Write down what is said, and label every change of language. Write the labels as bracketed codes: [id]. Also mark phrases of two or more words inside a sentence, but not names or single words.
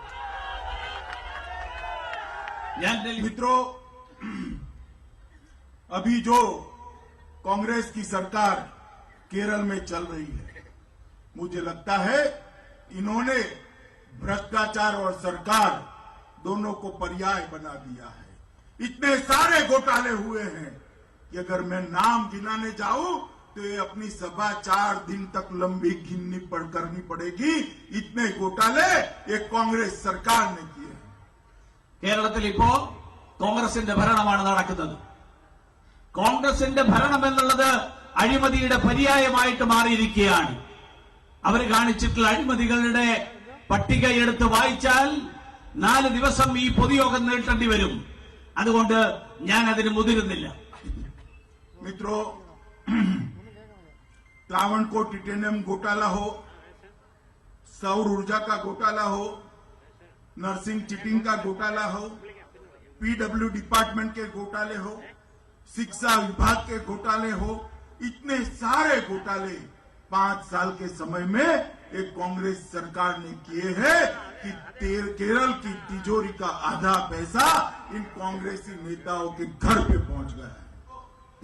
[hi] मित्रों, अभी जो कांग्रेस की सरकार केरल में चल रही है, मुझे लगता है इन्होंने भ्रष्टाचार और सरकार दोनों को पर्याय बना दिया है। इतने सारे घोटाले हुए हैं कि अगर मैं नाम गिनाने जाऊं तो ये अपनी सभा 4 दिन तक लंबी करनी पड़ेगी। इतने घोटाले एक कांग्रेस सरकार ने किए। [ml] കേരളത്തിൽ ഇപ്പോ കോൺഗ്രസിന്റെ ഭരണമാണ് നടക്കുന്നത്. കോൺഗ്രസിന്റെ ഭരണം എന്നുള്ളത് അഴിമതിയുടെ പര്യായമായിട്ട് മാറിയിരിക്കുകയാണ്. അവർ കാണിച്ചിട്ടുള്ള അഴിമതികളുടെ പട്ടിക എടുത്ത് വായിച്ചാൽ 4 ദിവസം ഈ പൊതുയോഗം നീട്ടേണ്ടി വരും. അതുകൊണ്ട് ഞാൻ അതിന് മുതിരുന്നില്ല. [hi] मित्रों, त्रावणकोर टिटेनियम घोटाला हो, सौर ऊर्जा का घोटाला हो, नर्सिंग चीटिंग का घोटाला हो, पीडब्ल्यू डिपार्टमेंट के घोटाले हो, शिक्षा विभाग के घोटाले हो, इतने सारे घोटाले 5 साल के समय में एक कांग्रेस सरकार ने किए हैं कि केरल की तिजोरी का आधा पैसा इन कांग्रेसी नेताओं के घर पे पहुंच गया है।